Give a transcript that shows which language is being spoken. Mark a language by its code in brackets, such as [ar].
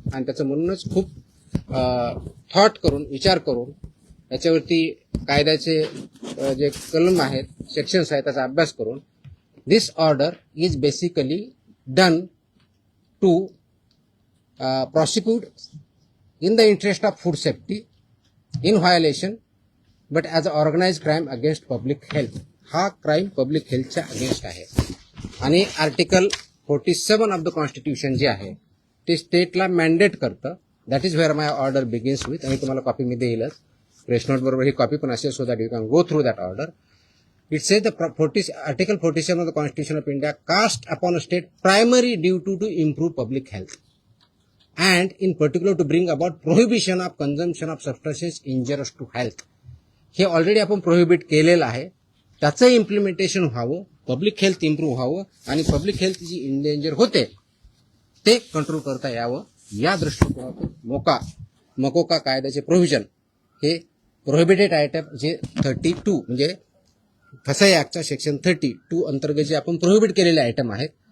[mr] आणि त्याचं म्हणूनच खूप थॉट करून, विचार करून याच्यावरती कायद्याचे जे कलम आहेत, सेक्शन्स आहेत त्याचा अभ्यास करून [en] This order is basically done to prosecute in the interest of food safety in violation but as an organized crime against public health. [mr] हा क्राईम पब्लिक हेल्थच्या अगेन्स्ट आहे. आणि आर्टिकल 47 ऑफ द कॉन्स्टिट्यूशन जे आहे ते स्टेटला मॅन्डेट करतं. [en] That is where my order begins with. [mr] आणि तुम्हाला copy मी देईलच, press note बरोबर ही कॉपी पण असेल [en] So that you can go through that order. It says the Article 47 of the Constitution of India cast upon a state primary duty to improve public health and in particular to bring about prohibition of consumption of substances injurious to health. [mr] हे already आपण prohibit केलेलं आहे. त्याचं implementation व्हावं, public health improve व्हावं आणि public health जी endanger होते ते कंट्रोल करता यावं या दृष्टिकोनातून मकोका कायद्याचे प्रोव्हिजन हे प्रोहिबिटेड आयटम जे 32 म्हणजे फसाई ऍक्टच्या सेक्शन 32 अंतर्गत जे आपण प्रोहिबिट केलेले आयटम आहेत